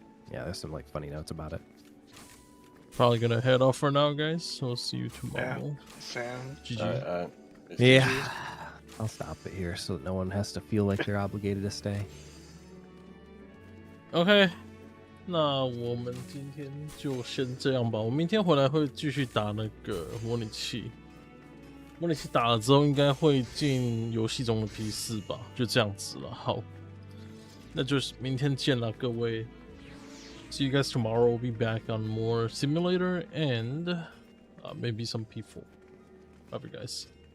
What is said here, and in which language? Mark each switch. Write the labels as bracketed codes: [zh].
[en] Yeah, there's some like funny notes about it. Probably gonna head off for now, guys. We'll see you tomorrow. Sam. GG. Yeah, I'll stop it here so that no one has to feel like they're obligated to stay. [zh] OK， 那我们今天就先这样吧。我明天回来会继续打那个模拟器。模拟器打了之后，应该会进游戏中的 P4吧，就这样子了。好，那就是明天见了，各位。 [en] See you guys tomorrow. We'll be back on more simulator and maybe some P4. Love you guys.